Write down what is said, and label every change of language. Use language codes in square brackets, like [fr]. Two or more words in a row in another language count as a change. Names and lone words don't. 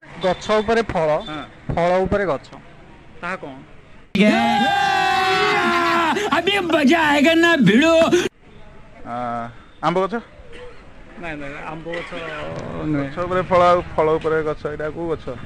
[or] ଗଛ ଉପରେ ଫଳ ହଁ ଫଳ ଉପରେ ଗଛ ତାହା କ'ଣ? [hi] अभी मजा आएगा ना भिड़ो। [or] ଆମ୍ବ ଗଛ। ନାଇଁ ନାଇଁ ଆମ୍ବ ଗଛ ନୁହେଁ। ଗଛ ଉପରେ ଫଳ ଆଉ ଫଳ ଉପରେ ଗଛ, ଏଇଟା କୋଉ ଗଛ?